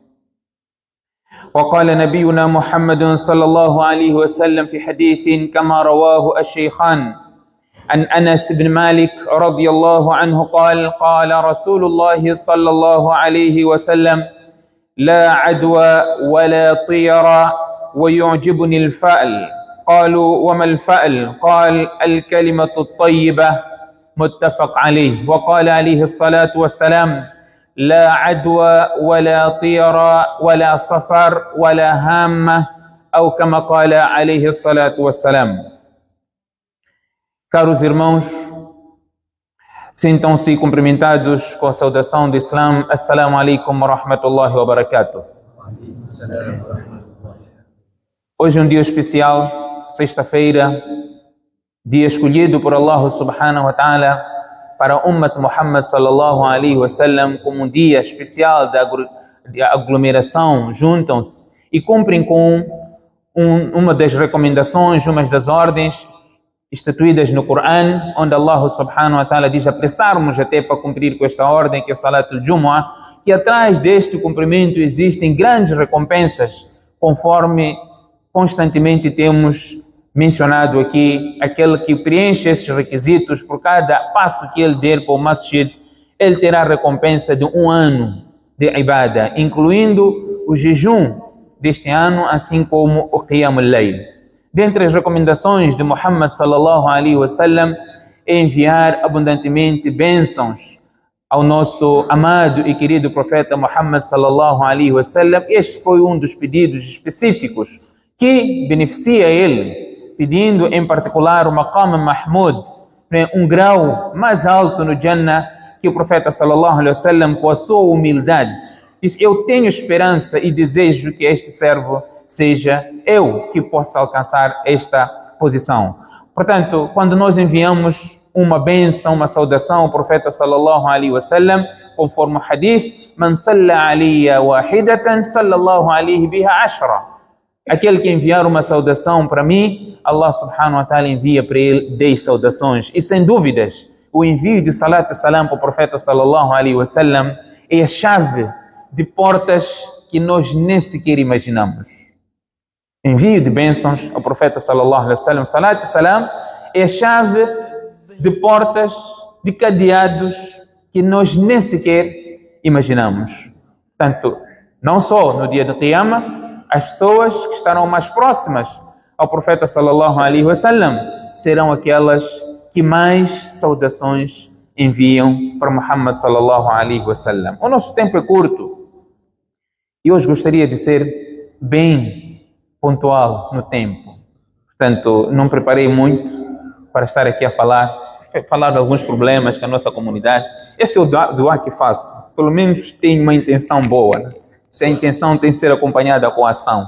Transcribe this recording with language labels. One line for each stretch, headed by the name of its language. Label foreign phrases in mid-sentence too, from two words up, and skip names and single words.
Arabic: وقال نبينا محمد صلى الله عليه وسلم في حديث كما رواه الشيخان عن أنس بن مالك رضي الله عنه قال قال رسول الله صلى الله عليه وسلم لا عدوى ولا طير ويعجبني الفأل قالوا وما الفأل قال الكلمة الطيبة متفق عليه. وقال عليه الصلاة والسلام لا عدوى ولا طير ولا صفر ولا هامة أو كما قال عليه الصلاة والسلام.
Portuguese: Caros irmãos, sintam-se cumprimentados com a saudação do Islã.
Arabic: السلام عليكم ورحمة الله وبركاته.
Portuguese: Hoje é um dia especial, sexta-feira, dia escolhido por Allah
Arabic: سبحانه وتعالى
Portuguese: para a
Arabic: أمة محمد صلى الله عليه وسلم
Portuguese: como um dia especial de aglomeração, juntam-se e cumprem com uma das recomendações, uma das ordens instituídas no Corão, onde Allah
Arabic: سبحانه وتعالى
Portuguese: diz apressarmos até para cumprir com esta ordem, que é
Arabic: صلاة الجمعة,
Portuguese: que atrás deste cumprimento existem grandes recompensas, conforme constantemente temos mencionado aqui, aquele que preenche esses requisitos, por cada passo que ele der para o masjid, ele terá recompensa de 1 ano de ibadah, incluindo o jejum deste ano, assim como o
Arabic: قيام الليل.
Portuguese: Dentre as recomendações de Muhammad
Arabic: صلى الله عليه وسلم
Portuguese: é enviar abundantemente bênçãos ao nosso amado e querido profeta Muhammad
Arabic: صلى الله عليه وسلم.
Portuguese: Este foi um dos pedidos específicos que beneficia ele, pedindo em particular o
Arabic: مقام محمود,
Portuguese: um grau mais alto no Jannah, que o profeta
Arabic: صلى الله عليه وسلم,
Portuguese: com a sua humildade, diz: eu tenho esperança e desejo que este servo seja eu que possa alcançar esta posição. Portanto, quando nós enviamos uma bênção, uma saudação ao profeta
Arabic: صلى الله عليه وسلم,
Portuguese: conforme o hadith,
Arabic: من صلى علي واحدة صلى الله عليه بها عشرا.
Portuguese: Aquele que enviar uma saudação para mim, Allah
Arabic: سبحانه وتعالى
Portuguese: envia para ele 10 saudações. E sem dúvidas, o envio de salat e salam para o profeta
Arabic: صلى الله عليه وسلم
Portuguese: é a chave de portas que nós nem sequer imaginamos. Envio de bênçãos ao profeta
Arabic: صلى الله عليه وسلم,
Portuguese: salat e salam, é a chave de portas, de cadeados que nós nem sequer imaginamos. Portanto, não só no dia do Qiyamah, as pessoas que estarão mais próximas ao profeta
Arabic: صلى الله عليه وسلم
Portuguese: serão aquelas que mais saudações enviam para Muhammad
Arabic: صلى الله عليه وسلم.
Portuguese: O nosso tempo é curto e hoje gostaria de ser bem pontual no tempo. Portanto, não preparei muito para estar aqui a falar de alguns problemas que a nossa comunidade. Esse é o dua que faço. Pelo menos tem uma intenção boa, né? Se a intenção tem que ser acompanhada com ação.